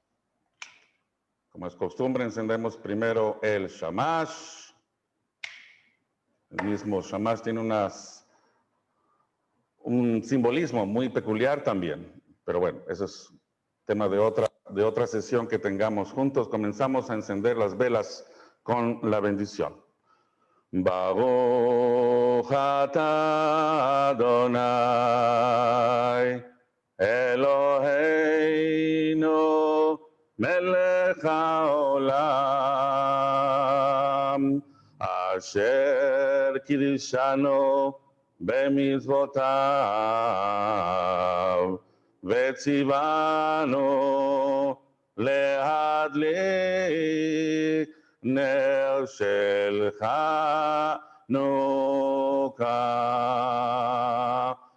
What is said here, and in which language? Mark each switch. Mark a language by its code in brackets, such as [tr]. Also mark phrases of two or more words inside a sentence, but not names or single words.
[es] Como es costumbre, encendemos primero el shamash. El mismo shamash tiene un simbolismo muy peculiar también. Pero bueno, eso es tema de otra sesión que tengamos juntos. Comenzamos a encender las velas con la bendición. [he] ברוך אתה אדוני אלוהינו מלך העולם אשר קדשנו במצוותיו וציוונו להדליק נר של חנוכה.